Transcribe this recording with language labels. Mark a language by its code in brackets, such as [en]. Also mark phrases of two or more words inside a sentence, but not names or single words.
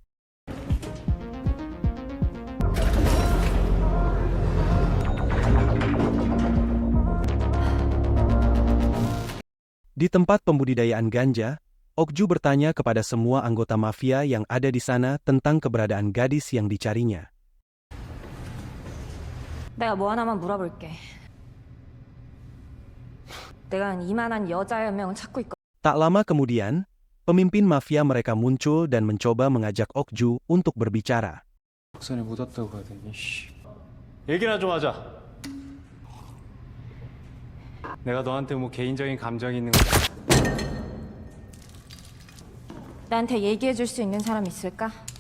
[id] Di tempat pembudidayaan ganja, Okju bertanya kepada semua anggota mafia yang ada di sana tentang keberadaan gadis yang dicarinya. [ko] 내가 뭐 하나만 물어볼게. 내가 이만한 여자 한 명을 찾고 있거든. [id] Tak lama kemudian, pemimpin mafia mereka muncul dan mencoba mengajak Okju untuk berbicara. [ko] 박산에 묻었다고 하더니 씨. 얘기나 좀 하자. 내가 너한테 뭐 개인적인 감정이 있는 거. 나한테 얘기해 줄 수 있는 사람 있을까?